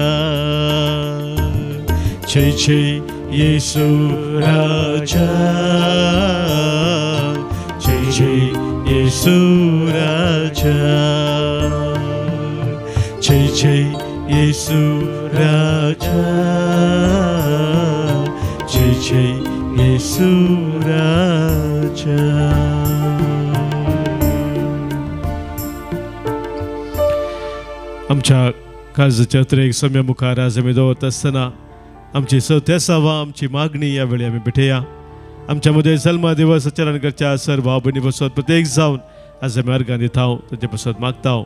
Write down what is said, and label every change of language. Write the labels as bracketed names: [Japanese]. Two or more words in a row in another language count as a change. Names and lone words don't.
[Kannada] ಜೈ ಜೈ ಯೇಸು ರಾಜ, ಜೈ ಜೈ ಯೇಸು ರಾಜ, ಜೈ ಜೈ ಯೇಸು ರಾಜ, ಜೈ ಜೈ ಯೇಸು ರಾಜ. [Konkani] आमच्या काळजाच्या उतरेक सम्या मुखार आज आमी दवरता आसतना आमची 34वा आमची मागणी या वेळी आमी भेटया. आमच्या मध्ये जल्मा दिवस आचरण करच्या सर भाव भयणी बसत प्रत्येक जावन आज आमी अर्गां दिताव ताचे बसत मागताव.